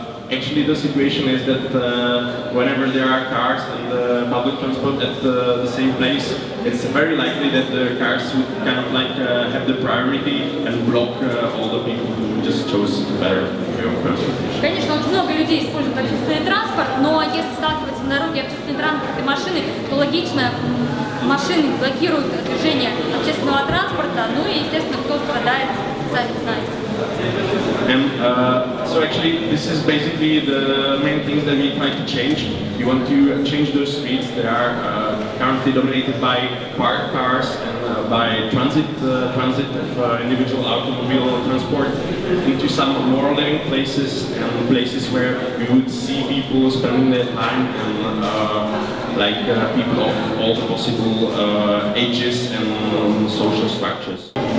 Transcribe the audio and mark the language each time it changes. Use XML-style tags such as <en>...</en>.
<en>Actually, the situation is that whenever there are cars and public transport at the same place, it's very likely that the cars would kind of like have the priority and block all the people who just chose better transportation.</en> <ru>Конечно, очень много людей используют общественный транспорт, но если сталкиваться на дороге общественный транспорт и машины, то логично, машины блокируют движение общественного транспорта, ну и, естественно, кто страдает, сами знаете.</ru> <en>And so actually this is basically the main things that we try to change. We want to change those streets that are currently dominated by parked cars and by transit of individual automobile transport into some more living places and places where we would see people spending their time and like people of all the possible ages and social structures.</en>